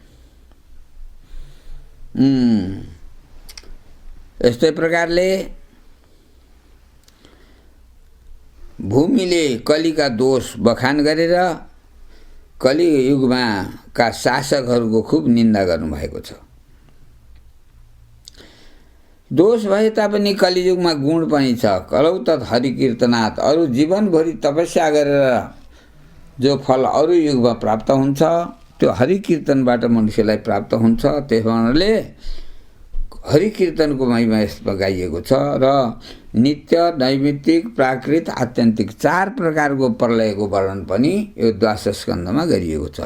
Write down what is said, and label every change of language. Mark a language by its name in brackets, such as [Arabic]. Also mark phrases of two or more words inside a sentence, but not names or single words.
[Nepali] यस्तै प्रकारले भूमिले कलिका दोष बखान गरेर कलियुगमा का शासकहरूको खूब निन्दा गर्नुभएको छ। दोष भए तापनि कलियुगमा गुण पनि छ। [Sanskrit] कलौ तत् हरिकीर्तनात्, [Nepali] अरू जीवनभरि तपस्या गरेर जो फल अरू युगमा प्राप्त हुन्छ त्यो हरिकीर्तनबाट मनुष्यलाई प्राप्त हुन्छ। त्यस कारणले हरिकीर्तनको महिमा यसमा गाइएको छ। र नित्य, नैमित्तिक, प्राकृत, आत्यन्तिक 4 प्रकारको प्रलयको वर्णन पनि यो द्वादशस्कन्धमा गरिएको छ।